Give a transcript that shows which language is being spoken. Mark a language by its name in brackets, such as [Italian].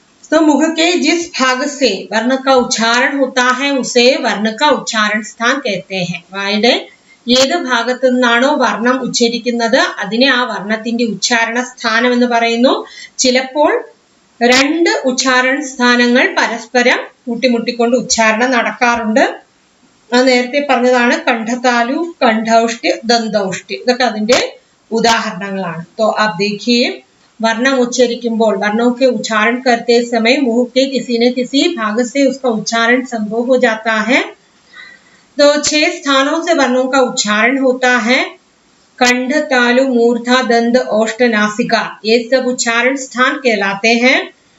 [Hindi] तो मुख के जिस भाग से वर्ण का उच्चारण होता है उसे वर्ण का उच्चारण स्थान कहते हैं. [Malayalam] വായുടെ ഏത് ഭാഗത്തു നിന്നാണോ വർണ്ണം ഉച്ചരിക്കുന്നത് അതിനെ ആ വർണ്ണത്തിന്റെ ഉച്ചാരണ സ്ഥാനം എന്ന് പറയുന്നു. ചിലപ്പോൾ രണ്ട് ഉച്ചാരണ സ്ഥാനങ്ങൾ പരസ്പരം കൂട്ടിമുട്ടിക്കൊണ്ട് ഉച്ചാരണം നടക്കാറുണ്ട്. അത് നേരത്തെ പറഞ്ഞതാണ്. കണ്ഠതാലു, കണ്ഠൌഷ്ഠ്യ, ദന്തൌഷ്ഠ്യ ഇതൊക്കെ അതിന്റെ उदाहरणങ്ങളാണ്. [Hindi] तो आप देखिए [Malayalam] वर्णम उच्चरिക്കുമ്പോൾ [Hindi] वर्णों के उच्चारण करते समय मुंह के किसी न किसी भाग से उसका उच्चारण संभव हो जाता है. तो 6 स्थानों से वर्णों का उच्चारण होता है. कंठ, तालु, मूर्धा, दंत, ओष्ठ, नासिका ये सब उच्चारण स्थान कहलाते हैं.